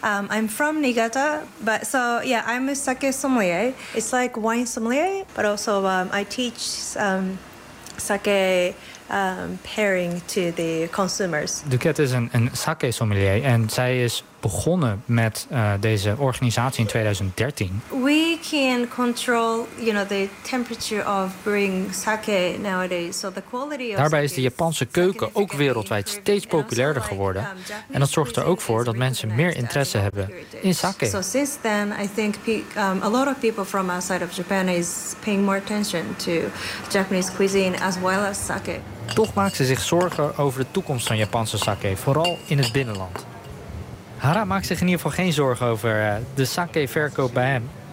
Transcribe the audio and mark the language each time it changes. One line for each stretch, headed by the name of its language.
English: I'm from Niigata, but so yeah, I'm a sake sommelier. It's like wine sommelier, but also I teach sake pairing to the consumers.
Dutch: Duquette is een sake sommelier en zij is begonnen met deze organisatie in 2013.
English: We can control, you know, the temperature of brewing sake nowadays, so the quality of.
Dutch: Daarbij is de Japanse keuken ook wereldwijd steeds populairder geworden en dat zorgt er ook voor dat mensen meer interesse hebben in sake.
English: So since then, I think a lot of people from outside of Japan is paying more attention to Japanese cuisine as well as sake.
Dutch: Toch maakt ze zich zorgen over de toekomst van Japanse sake, vooral in het binnenland. Hara maakt zich in ieder geval geen zorgen over de sake-verkoop bij hem.